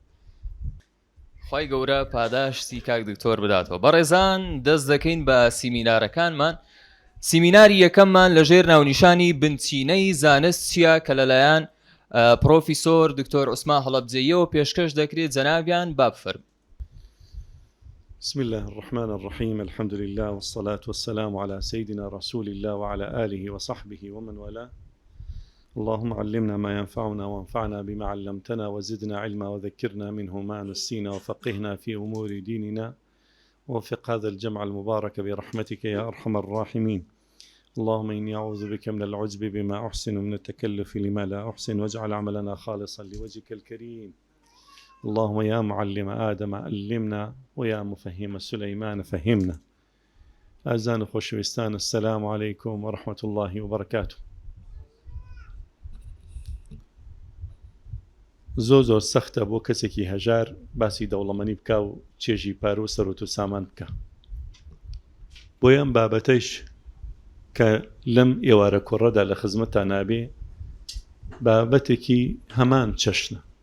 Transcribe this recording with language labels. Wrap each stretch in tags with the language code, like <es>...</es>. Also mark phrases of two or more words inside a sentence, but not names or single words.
<ckb>خی گەورە پاداشتی کاک دکتۆر بداتەوە. بەڕێزان دەست دەکەین بە سیمینارەکانمان. سیمیناری یەکەممان لەژێر ناونیشانی بنچینەی زانست چیە کە لەلایەن پرۆفیسۆر دکتۆر عوسمان هەڵەبجەییەوە پێشکەش دەکرێت جەنابیان با بفەرمێن.</ckb> <ar>بسم الله الرحمن الرحيم الحمد لله والصلاة والسلام على سيدنا رسول الله وعلى آله وصحبه ومن والاه اللهم علمنا ما ينفعنا وانفعنا بما علمتنا وزدنا علما وذكرنا منه ما نسينا وفقهنا في أمور ديننا ووفق هذا الجمع المبارك برحمتك يا أرحم الراحمين. اللهم إني أعوذ بك من العجب بما أحسن ومن التكلف لما لا أحسن واجعل عملنا خالصا لوجهك الكريم. اللهم يا معلم آدم علمنا ويا مفهم سليمان فهمنا. أعزائي خوشويستان السلام عليكم ورحمة الله وبركاته.</ar> <ckb>زۆر سەختە بۆ کەسێکی هەژار باسی دەوڵەمەنی بکە و چێژی پارۆ سەرۆت و سامان بکە. بۆیە ئەم بابەتەیش کە لەم ئێوارە کوڕەدا لە خزمەتان نابێ بابەتێکی هەمان چەشنە.</ckb>